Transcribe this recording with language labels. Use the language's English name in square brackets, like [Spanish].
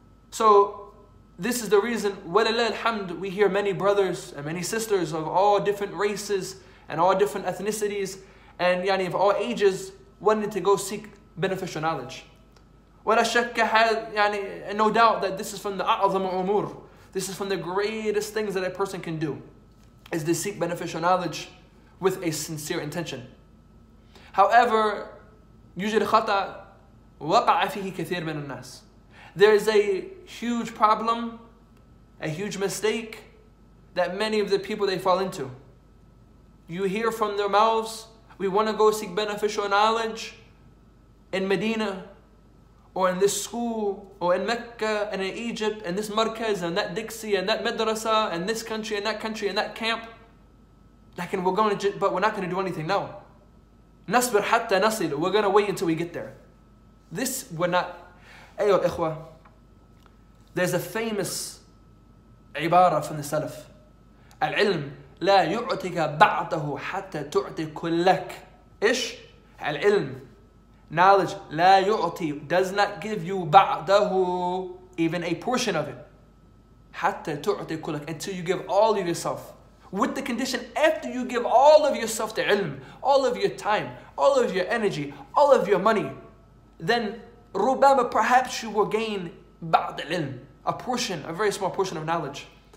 [English] So, this is the reason, walillah alhamd, we hear many brothers and many sisters of all different races and all different ethnicities and of all ages wanting to go seek beneficial knowledge. [Arabic] ولا شك [English] and no doubt that this is from the [Arabic] أعظم الأمور. [English] This is from the greatest things that a person can do, is to seek beneficial knowledge with a sincere intention. However, [Arabic] يوجد خطأ وقع فيه كثير من الناس. [English] There is a huge problem, a huge mistake that many of the people they fall into. You hear from their mouths, we want to go seek beneficial knowledge in Medina, or in this school, or in Mecca, and in Egypt, and this markaz, and that Dixie, and that madrasa, and this country, and that camp. But we're not going to do anything now. [Arabic] نصبر حتى نصل. [English] We're going to wait until we get there. This we're not. Ayo ikhwa. There's a famous عبارة from the Salaf. [Arabic] العلم لا يعطيك بعضه حتى تعطي كلك. إيش؟ العلم, [English] knowledge, [Arabic] لا يعطي, [English] does not give you [Arabic] بعضه, [English] even a portion of it, [Arabic] حتى تعطي كلك, [English] until you give all of yourself. With the condition, after you give all of yourself to ilm, all of your time, all of your energy, all of your money, then [Arabic] ربما, [English] perhaps you will gain [Arabic] بعض العلم, [English] a portion, a very small portion of knowledge.